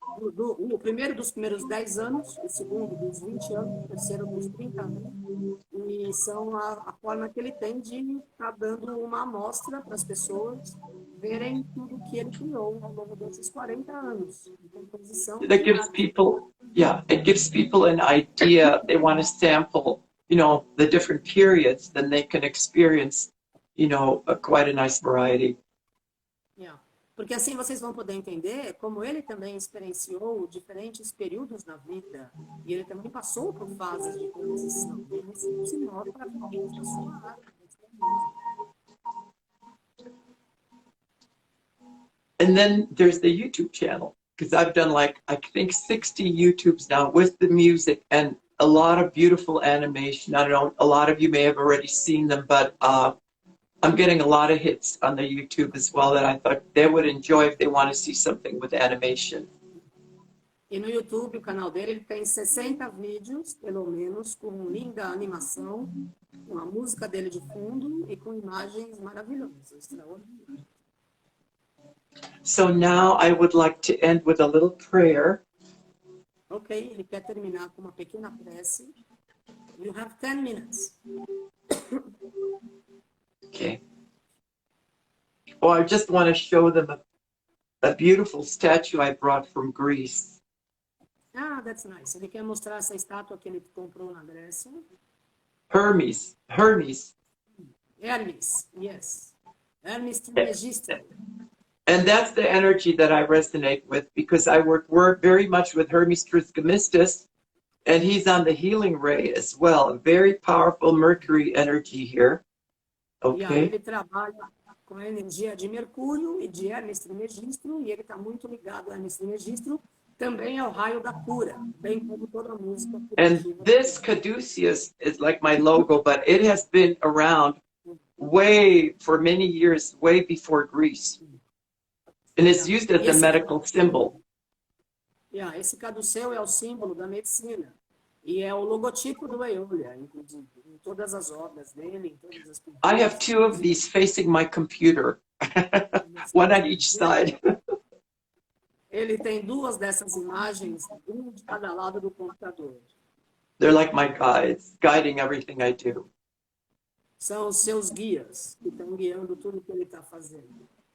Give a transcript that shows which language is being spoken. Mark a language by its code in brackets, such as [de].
[pt] O primeiro dos primeiros 10 anos, o segundo dos 20 anos, o terceiro dos 30 anos. E são a forma que ele tem de estar dando uma amostra para as pessoas verem tudo que ele criou ao longo desses 40 anos de composição. [en] That gives people, yeah, it gives people an idea. They want to sample, you know, the different periods, then they can experience, you know, quite a nice variety. Yeah. [pt] Porque assim vocês vão poder entender como ele também experienciou diferentes períodos na vida e ele também passou por fases de transição. E isso se nota através da sua arte. [en] And then there's the YouTube channel, because I've done like, I think 60 YouTubes now with the music and a lot of beautiful animation. I don't know, a lot of you may have already seen them, but I'm getting a lot of hits on the YouTube as well that I thought they would enjoy if they want to see something with animation. [pt] E no YouTube, o canal dele, ele tem 60 vídeos, pelo menos, com linda animação, com a música dele de fundo e com imagens maravilhosas, extraordinárias. [en] So now I would like to end with a little prayer. [pt] Ok, ele quer terminar com uma pequena prece. [en] You have 10 minutes. Okay. Oh, I just want to show them a beautiful statue I brought from Greece. Ah, that's nice. [pt] Ele quer mostrar essa estátua que ele comprou na Grécia. [en] Hermes. Hermes, yes. Hermes Trismegisto. And that's the energy that I resonate with because I work very much with Hermes Trismegistus, and he's on the healing ray as well. A very powerful Mercury energy here. Okay. [pt] Ele trabalha com a energia de Mercúrio e de Hermes Trismegisto, e ele está muito ligado a Hermes Trismegisto, também ao raio da cura, bem como toda a música. [en] And this caduceus is like my logo, but it has been around for many years, way before Greece. And it's used as a medical symbol. [pt] Esse caduceu é o símbolo da medicina. E é o logotipo do Aeoliah, inclusive, em todas as obras dele, em todas as pinturas. [en] I have 2 of these facing my computer, one on each side. [pt] Ele tem 2 dessas imagens, um de cada lado do computador. [en] They're like my guides, guiding everything I do. [pt] São os seus guias, que estão guiando tudo que ele está fazendo.